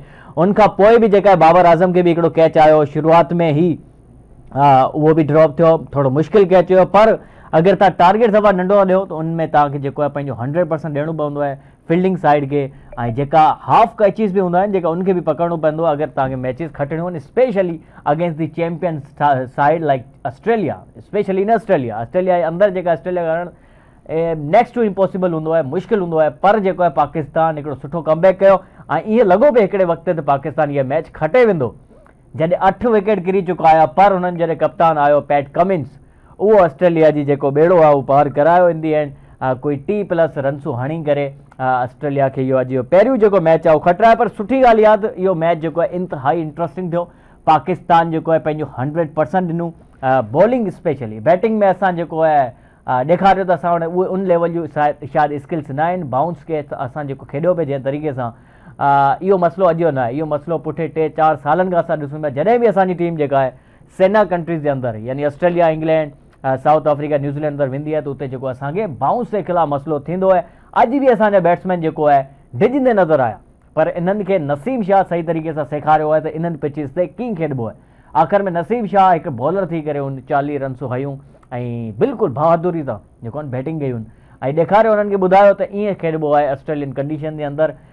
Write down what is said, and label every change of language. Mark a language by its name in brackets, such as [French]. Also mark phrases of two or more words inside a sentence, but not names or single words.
[Sindhi] उनखां पोइ बि जेका आहे बाबर आज़म खे बि हिकिड़ो कैच आयो शुरूआत में ई, उहो बि ड्रॉप थियो, थोरो मुश्किल कैच हुयो। पर अगरि तव्हां टारगेट सफ़ा नंढो ॾियो त उनमें तव्हांखे जेको आहे पंहिंजो 100% ॾियणो पवंदो आहे [English] fielding side [Sindhi] खे, ऐं जेका [English] half catches [Sindhi] बि हूंदा आहिनि जेका उनखे बि पकड़णो पवंदो आहे अगरि तव्हांखे मैचिस खटणियूं आहिनि, [English] Specially against the champion side like Australia. specially in Australia [Sindhi] जे अंदरि जेका ऑस्ट्रेलिया करणु [English] next to impossible [Sindhi] हूंदो आहे, मुश्किल हूंदो आहे। पर जेको आहे पाकिस्तान हिकिड़ो सुठो कमबैक कयो ऐं ईअं लॻो पियो हिकिड़े वक़्त ते पाकिस्तान इहा मैच खटे वेंदो, जॾहिं 8 विकेट किरी चुका हुआ। पर हुननि जॾहिं कप्तान आयो पैट कमिंस, उहो ऑस्ट्रेलिया जी जेको बेड़ो आहे उहो पार करायो। [English] in the end [Sindhi] कोई 30+ रन्सूं हणी करे ऑस्ट्रेलिया खे इहो अॼु पहिरियों जेको मैच आहे उहो खटरायो। पर सुठी ॻाल्हि आहे त इहो मैच जेको आहे इंतिहाई इंट्रस्टिंग थियो। पाकिस्तान जेको आहे पंहिंजो 100% ॾिनो। [English] bowling specially, [Sindhi] बैटिंग में असां जेको आहे ॾेखारियो त असां उहे उन लेवल जूं शायदि स्किल्स न आहिनि। बाउंस खे असां जेको खेॾियो पिए जंहिं तरीक़े सां, इहो मसइलो अॼु जो न आहे, इहो मसइलो पुठे 3-4 सालनि खां असां ॾिसूं पिया। जॾहिं बि असांजी टीम जेका आहे सेना कंट्रीज़ जे अंदरि, यानी ऑस्ट्रेलिया, इंग्लैंड, साउथ अफ्रीका, न्यूज़ीलैंड अंदरि वेंदी आहे, त उते जेको असांखे बाउंस जे ख़िलाफ़ु मसइलो थींदो आहे। अॼु बि असांजा बैट्समैन जेको आहे डिॼंदे नज़र आया, पर इन्हनि खे नसीम शाह सही तरीक़े सां सेखारियो आहे त इन्हनि पिचिस ते कीअं खेॾिबो आहे। आख़िर में नसीम शाह हिकु बॉलर थी करे उन 40 रन्सूं हयूं ऐं बिल्कुलु बहादुरी सां जेको आहे बैटिंग कयूं ऐं ॾेखारियो, उन्हनि खे ॿुधायो त ईअं खेॾिबो आहे [English] Australian condition [Sindhi] जे अंदरि।